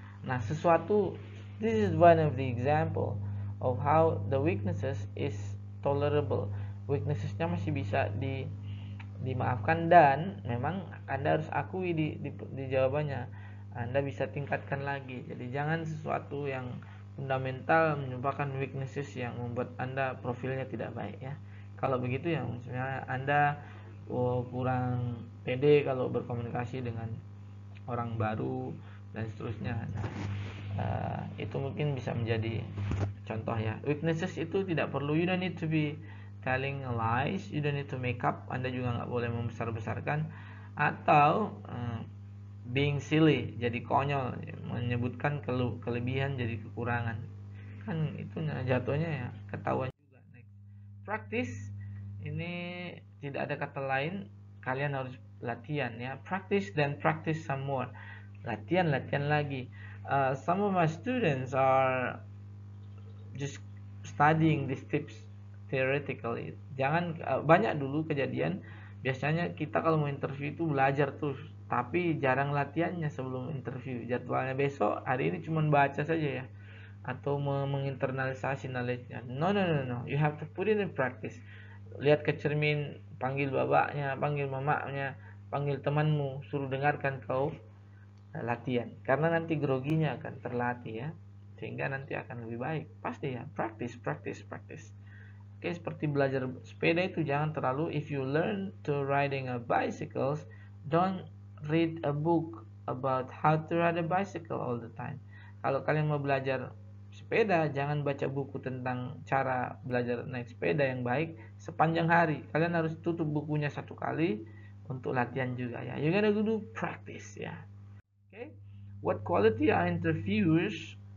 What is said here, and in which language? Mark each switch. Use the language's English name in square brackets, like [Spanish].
[English] Nah, this is one of the example of how the weaknesses is tolerable. [Indonesian] Weaknessesnya masih bisa dimaafkan dan memang Anda harus akui di jawabannya. Anda bisa tingkatkan lagi. Jadi jangan sesuatu yang fundamental menyebabkan weaknesses yang membuat Anda profilnya tidak baik ya. Kalau begitu ya misalnya Anda kurang pede kalau berkomunikasi dengan orang baru dan seterusnya. Nah, itu mungkin bisa menjadi contoh ya. [English] Weaknesses [Indonesian] itu tidak perlu, [English] you don't need to be telling lies, you don't need to make up. [Indonesian] Anda juga nggak boleh membesar-besarkan atau [English] being silly, [Indonesian] jadi konyol, menyebutkan kelebihan jadi kekurangan. Kan itu jatuhnya ya ketahuan juga. Next, practice ini tidak ada kata lain, kalian harus latihan ya. [English] Practice dan practice some more. [Indonesian] Latihan lagi. [English] Some of my students are just studying these tips theoretically. [Indonesian] Jangan banyak dulu kejadian biasanya kita kalau mau interview itu belajar terus tapi jarang latihannya sebelum interview. Jadwalnya besok, hari ini cuma baca saja ya atau menginternalisasi knowledge-nya. [English] No, you have to put it in practice. [Indonesian] Lihat ke cermin, panggil babaknya, panggil mamanya, panggil temanmu, suruh dengarkan kau latihan. Karena nanti groginya akan terlatih ya. Sehingga nanti akan lebih baik. Pasti ya, practice. Oke, seperti belajar sepeda itu jangan terlalu, [English] if you learn to riding a bicycle, don't read a book about how to ride a bicycle all the time. [Indonesian] Kalau kalian mau belajar sepeda, jangan baca buku tentang cara belajar naik sepeda yang baik sepanjang hari. Kalian harus tutup bukunya satu kali untuk latihan juga ya. [English] You gotta do practice ya. Okay. What quality are interviewers?